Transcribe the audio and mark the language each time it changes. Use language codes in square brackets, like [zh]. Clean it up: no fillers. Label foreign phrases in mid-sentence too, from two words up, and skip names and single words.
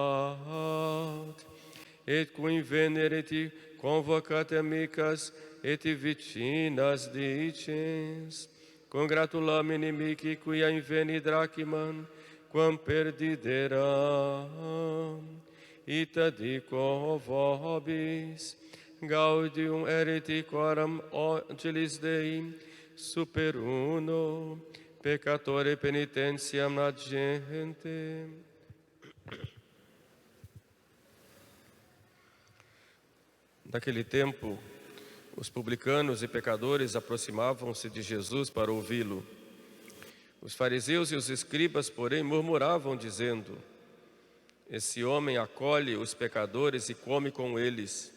[la] Et cum invenerit convocat amicas, et vicinas dicens, congratulamini mihi quia inveni drachimam, quam perdideram. Ita dico vobis, gaudium erit coram angelis Dei, super uno, peccatore penitentiam agente. [pt] Naquele tempo, os publicanos e pecadores aproximavam-se de Jesus para ouvi-lo. Os fariseus e os escribas, porém, murmuravam, dizendo: esse homem acolhe os pecadores e come com eles.